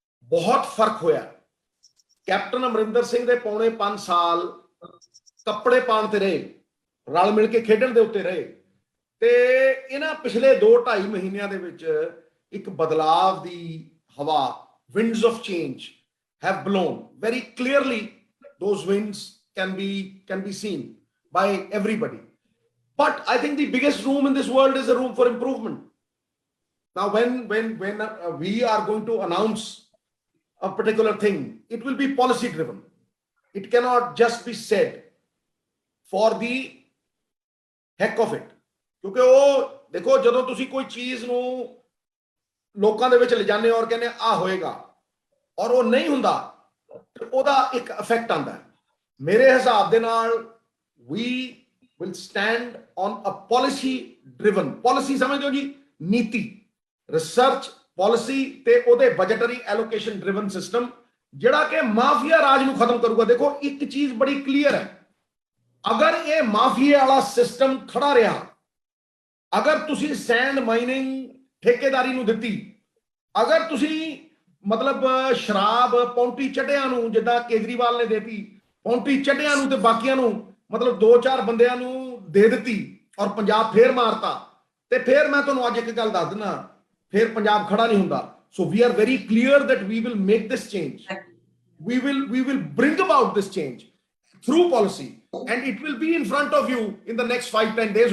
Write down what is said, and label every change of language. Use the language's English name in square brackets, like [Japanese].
[Punjabi] ਬਹੁਤ ਫਰਕ ਹੋਇਆ। ਕੈਪਟਨ ਅਮਰਿੰਦਰ ਸਿੰਘ ਦੇ ਪੌਣੇ 5 ਸਾਲ ਕੱਪੜੇ ਪਾਉਣ ਤੇ ਰਹੇ, ਰਲ ਮਿਲ ਕੇ ਖੇਡਣ ਦੇ ਉੱਤੇ ਰਹੇ, ਤੇ ਇਹਨਾਂ ਪਿਛਲੇ 2-2.5 ਮਹੀਨਿਆਂ ਦੇ ਵਿੱਚ ਇੱਕ ਬਦਲਾਵ ਦੀ ਹਵਾ, [English] winds of change have blown very clearly. Those winds can be seen by everybody, but I think the biggest room in this world is a room for improvement. Now when we are going to announce a particular thing, it will be policy driven. It cannot just be said for the heck of it, [Punjabi] ਕਿਉਂਕਿ ਉਹ ਦੇਖੋ, ਜਦੋਂ ਤੁਸੀਂ ਕੋਈ ਚੀਜ਼ ਨੂੰ ਲੋਕਾਂ ਦੇ ਵਿੱਚ ਲਿਜਾਣੇ ਔਰ ਕਹਿੰਦੇ ਆ ਹੋਏਗਾ ਔਰ ਉਹ ਨਹੀਂ ਹੁੰਦਾ, ਉਹਦਾ ਇੱਕ ਇਫੈਕਟ ਆਉਂਦਾ। ਮੇਰੇ ਹਿਸਾਬ ਦੇ ਨਾਲ [English] we will stand on a policy driven, [Punjabi] policy ਸਮਝਦੇ ਹੋ ਜੀ, ਨੀਤੀ, ਰਿਸਰਚ ਪਾਲਿਸੀ ਤੇ ਉਹਦੇ ਬਜਟਰੀ ਐਲੋਕੇਸ਼ਨ ਡਰਿਵਨ ਸਿਸਟਮ, ਜਿਹੜਾ ਕਿ ਮਾਫੀਆ ਰਾਜ ਨੂੰ ਖਤਮ ਕਰੂਗਾ। ਦੇਖੋ, ਇੱਕ ਚੀਜ਼ ਬੜੀ ਕਲੀਅਰ ਹੈ, ਅਗਰ ਇਹ ਮਾਫੀਆ ਵਾਲਾ ਸਿਸਟਮ ਖੜਾ ਰਿਹਾ, ਅਗਰ ਤੁਸੀਂ ਸੈਂਡ ਮਾਈਨਿੰਗ ਠੇਕੇਦਾਰੀ ਨੂੰ ਦਿੱਤੀ, ਅਗਰ ਤੁਸੀਂ ਮਤਲਬ ਸ਼ਰਾਬ ਪੌਂਟੀ ਚੱਡਿਆਂ ਨੂੰ, ਜਿੱਦਾਂ ਕੇਜਰੀਵਾਲ ਨੇ ਦੇਤੀ ਪੌਂਟੀ ਚੱਡਿਆਂ ਨੂੰ, ਤੇ ਬਾਕੀਆਂ ਨੂੰ ਮਤਲਬ 2-4 ਬੰਦਿਆਂ ਨੂੰ ਦੇ ਦਿੱਤੀ ਔਰ ਪੰਜਾਬ ਫੇਰ ਮਾਰਤਾ, ਤੇ ਫੇਰ ਮੈਂ ਤੁਹਾਨੂੰ ਅੱਜ ਇੱਕ ਗੱਲ ਦੱਸ ਦਿੰਦਾ, ਫੇਰ ਪੰਜਾਬ ਖੜਾ ਨਹੀਂ ਹੁੰਦਾ। [English] So we are very clear that we will make this change, we will bring about this change through policy, and it will be in front of you in the next 5-10 days।